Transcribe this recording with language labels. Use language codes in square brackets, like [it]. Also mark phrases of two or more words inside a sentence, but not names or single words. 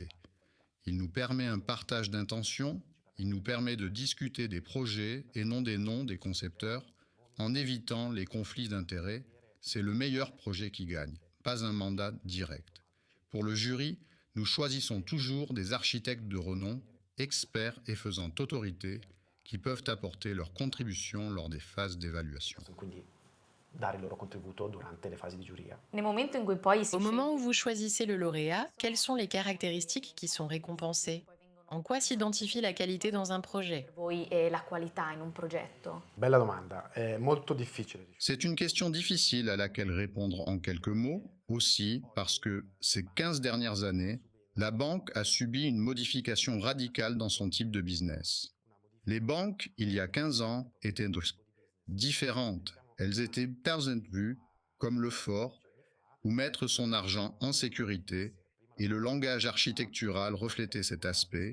[fr] Il nous permet un partage d'intentions, il nous permet de discuter des projets et non des noms des concepteurs, en évitant les conflits d'intérêts. C'est le meilleur projet qui gagne, pas un mandat direct. Pour le jury, nous choisissons toujours des architectes de renom, experts et faisant autorité, qui peuvent apporter leur contribution lors des phases d'évaluation. [it] Quindi dare il loro contributo durante le fasi di giuria. Nel momento in cui poi si [fr] Au moment où vous choisissez le lauréat, quelles sont les caractéristiques qui sont récompensées? En quoi s'identifie la qualité dans un projet? [it] per voi è la qualità in un progetto? Bella domanda, è molto difficile. [fr] C'est une question difficile à laquelle répondre en quelques mots, aussi parce que ces 15 dernières années, la banque a subi une modification radicale dans son type de business. Les banques, il y a 15 ans, étaient différentes. Elles étaient vues comme le fort, où mettre son argent en sécurité, et le langage architectural reflétait cet aspect.